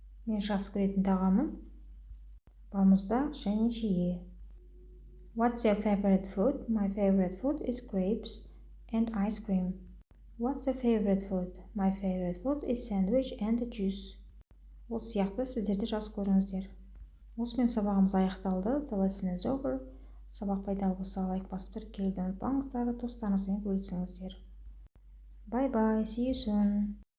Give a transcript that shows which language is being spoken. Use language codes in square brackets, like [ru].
[kk] Мен жақсы көретін тағамым балмұздақ және шие. [en] What's your favorite food? My favorite food is grapes and ice cream. What's your favorite food? My favorite food is sandwich and juice. [kk] Осы сияқты сіздерді жазып көріңіздер. Осымен сабағымыз аяқталды. [en] The lesson is over. [kk] Сабақ пайдалы болса лайк басып тіркелуді ұмытпаңыздар, достарыңызбен бөлісіңіздер. [en] Bye bye, see you soon.